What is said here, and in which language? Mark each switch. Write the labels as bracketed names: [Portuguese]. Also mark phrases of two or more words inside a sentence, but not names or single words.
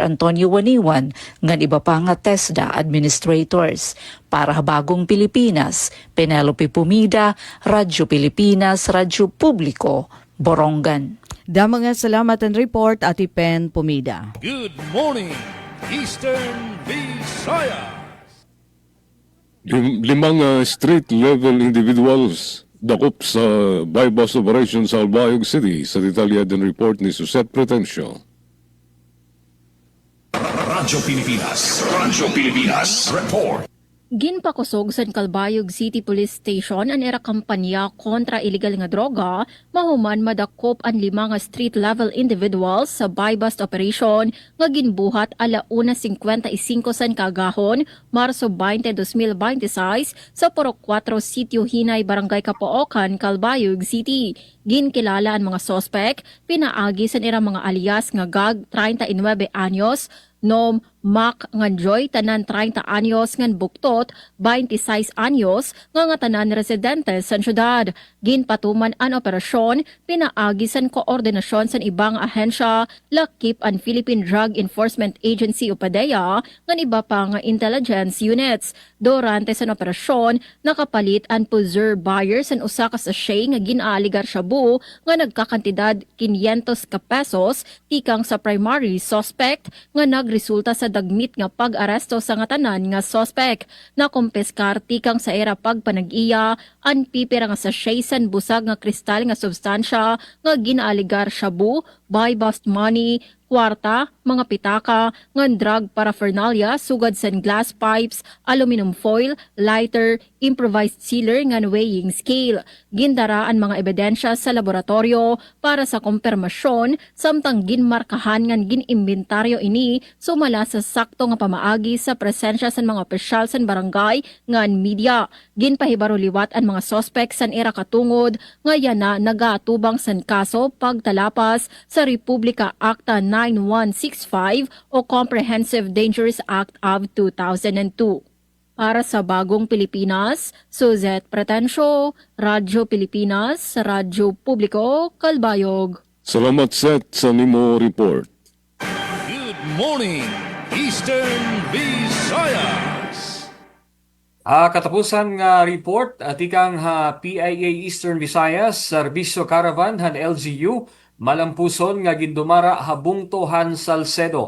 [Waray] Antonio Waniwan, ngan iba pa nga TESDA administrators. Para Bagong Pilipinas, Penelope Pumida, Radyo Pilipinas, Radyo Publiko, Borongan. Dama nga salamat ang report Ati Pen Pumida. [English] Good morning, Eastern Visayas. [Waray] Limang [English] street-level individuals [Waray] dakop sa [English] bypass operation [Waray] sa Albayog City sa detalyadan report ni Susette Pretencio. Radyo Pilipinas, report. Ginpakusog sa Calbayog City Police Station an era kampanya kontra illegal nga droga, mahuman madakop ang 5 nga [English] street-level individuals [Waray] sa [English] buy-bust operation [Waray] nga ginbuhat ala 1:55 san kagahon, Marso 20, 2026 sa Purok 4 Sitio Hinay, Barangay Capoocan, Calbayog City. Ginkilala ang mga sospek, pinaagi sa ira mga alias nga Gag 39 anyos, Nom Mac Nganjoy tanan 30 anyos ngan Buktot 26 anyos nga tanan residente sa syudad. Ginpatuman an operasyon pinaagi san koordinasyon san ibang ahensya lakip an Philippine Drug Enforcement Agency o PDEA ngan iba pa nga [English] intelligence units. [Waray] Durante san operasyon nakapalit an [English] preserve buyer [Waray] san usa ka sachet nga ginaaligar shabu nga nagkakantidad 500 ka pesos tikang sa [English] primary suspect [Waray] nga nagresulta sa dagmit nga pag-aresto sa nga tanan nga suspect. Nakumpeskar tikang sa era pagpanag-iya an pipira nga sachet san busag nga kristal nga substansya nga ginaaligar shabu, [English] buy-bust money, [Waray] kwarta, mga pitaka, ngan [English] drug paraphernalia, [Waray] sugad san [English] glass pipes, aluminum foil, lighter, improvised sealer [Waray] ngan [English] weighing scale. [Waray] Gindara ang mga ebidensya sa laboratorio para sa kumpirmasyon, samtang ginmarkahan ngan ginimbentaryo ini sumala sa sakto nga pamaagi sa presensya san mga opisyal san barangay ngan media. Ginpahibaro liwat ang mga sospek san era katungod nga yana nagaatubang san kaso pagtalapas sa Republika Acta 9165 o Comprehensive Dangerous Act of 2002. Para sa Bagong Pilipinas, Suzette Pretencio, Radyo Pilipinas, Radyo Publiko, Calbayog. Salamat Seth sa nimo report. [English] Good morning, Eastern Visayas. [Waray] Katapusan nga report, tikang PIA Eastern Visayas, Serbisyo Caravan, han LGU, malampuson nga gindumara habungtohan Salcedo.